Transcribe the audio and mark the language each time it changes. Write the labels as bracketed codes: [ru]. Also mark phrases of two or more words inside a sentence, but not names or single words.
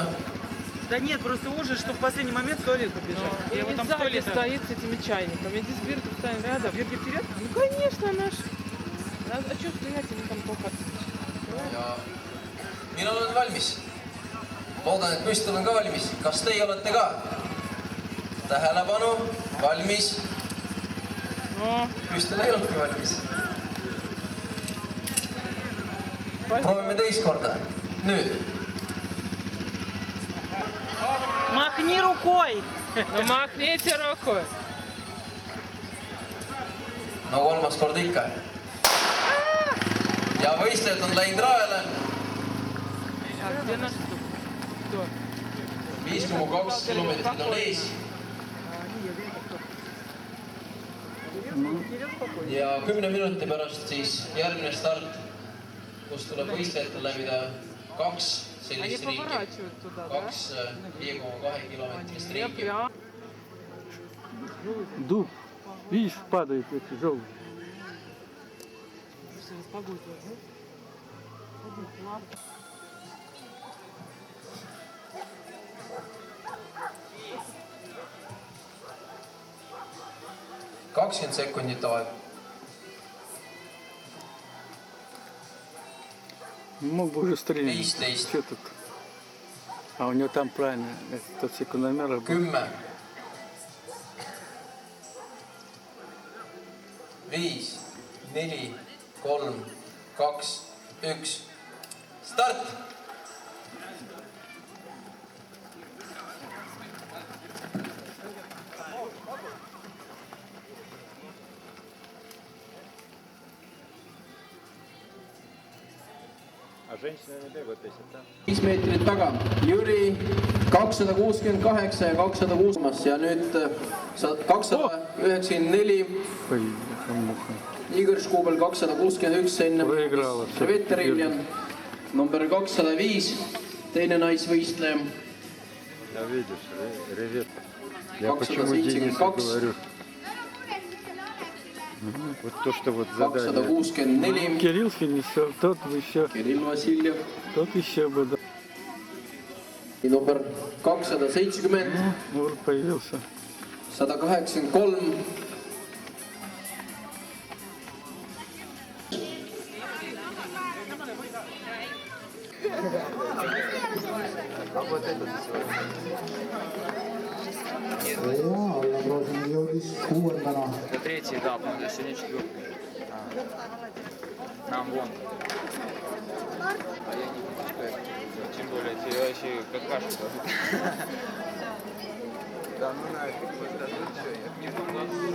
[ru] Да нет, просто ужас, что в последний момент в туалет побежал. Я вот там в туалете стоит с этими чайниками. Здесь Бирка стоит рядом. Бирка вперед? Ну, конечно, наш. А что стоять, они там только... [et] Ja mina olen valmis. Loodan, et müstul on ka valmis. Kas teie olete ka? Tähelepanu, valmis. Müstul ei olnudki valmis. Proovime teist korda. Nüüd. [ru] Махни рукой! Ну, махните рукой. [et] No kolmas kord ikka. Ja võistlejad on läinud raele. [ru] А где наш кто? [et] 5,2 kilomeetrit on ees. Ja 10 minuti pärast siis järgmine start, kus tuleb võistlejatel läbida 2 sellist riigi, 2 5,2 kilomeetrist riigi. [ru] Дуб. Видишь, падает эти желтые. [et] Kakskümmend sekundit aeg. [ru] Мог бы уже стрелять. 15. Что тут? А у него там правильно, этот секундомер. [et] 10. 5, 4, 3, 2, 1. Start! [ru] А женщины не бегают 50, да? [et] 5 meetrit taga. Jüri 268 ja 206 ja nüüd 294. [ru] Блин, муха. [et] Igor Škubel 261 enne. Veteriljan number 205, teine naisvõistleja. [ru] Да видишь, ревет. Я почему 272. Денису говорю. Вот то, что вот задание. 264. Кирилл финишер, тот еще, Kirill Vassiljev. тот еще бы, да. [et] Number 270, [ru] Вот появился. [et] 183. Alla Kroosini jõudis 6. [ru] Третий этап, сегодня 4. Нам вон. Тем более, тебе вообще какашку дадут. Да, ну нафиг, вот дадут, все, я не